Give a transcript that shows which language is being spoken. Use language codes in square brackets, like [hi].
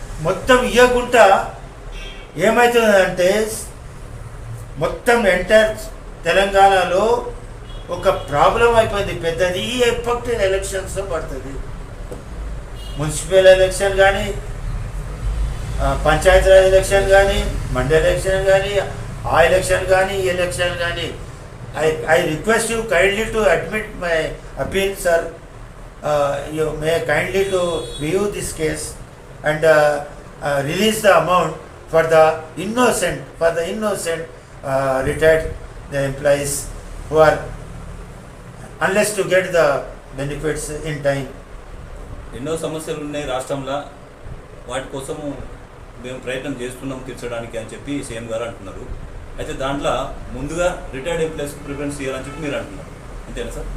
[te] మొత్తం ఇవ్వకుండా ఏమవుతుందంటే మొత్తం ఎంటైర్ తెలంగాణలో ఒక ప్రాబ్లం అయిపోయింది పెద్దది. ఈ ఎఫెక్ట్ ఎలక్షన్స్లో పడుతుంది. మున్సిపల్ ఎలక్షన్ కానీ, పంచాయతీరాజ్ ఎలక్షన్ కానీ, మండల ఎలక్షన్ కానీ, ఆ ఎలక్షన్ కానీ, ఈ ఎలక్షన్ కానీ. [en] I request you kindly to admit my appeal, sir. You may kindly to review this case and release the amount for the innocent retired employees who are unless to get the benefits in time. [te] ఎన్నో సమస్యలు ఉన్నాయి రాష్ట్రంలో, వాటి కోసము మేము ప్రయత్నం చేస్తున్నాం తీర్చడానికి అని చెప్పి సీఎం గారు అంటున్నారు. అయితే దాంట్లో ముందుగా రిటైర్డ్ ఎంప్లాయీస్కి ప్రిఫరెన్స్ ఇవ్వాలని చెప్పి మీరు అంటున్నారు, అంతేనా సార్?